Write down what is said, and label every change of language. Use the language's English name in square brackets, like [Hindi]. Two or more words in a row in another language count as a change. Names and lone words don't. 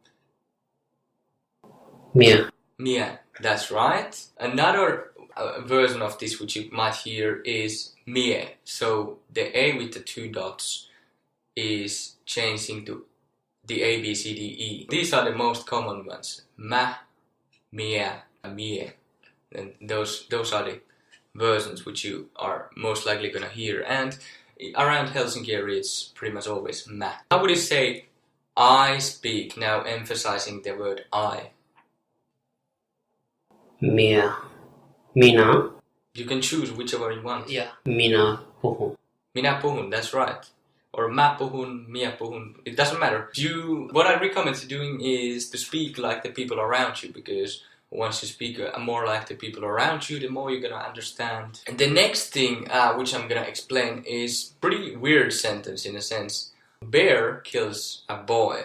[Finnish] Mia. [English] Mia, that's right. Another version of this which you might hear is mie. So the A with the 2 dots is changing to the A, B, C, D, E. These are the most common ones. [Finnish] Mä, mie, mie. [English] And those are the versions which you are most likely gonna hear. And around Helsinki area it's pretty much always mä. How would you say I speak, now emphasizing the word I? [Finnish] Mia. Minä. [English] You can choose whichever you want. Yeah. [Finnish] Minä puhun. Minä puhun, [English] that's right. Or [Finnish] mä puhun, mie puhun, [English] it doesn't matter. What I recommend you doing is to speak like the people around you, because once you speak more like the people around you, the more you're gonna understand. And the next thing which I'm gonna explain is pretty weird sentence in a sense. Bear kills a boy.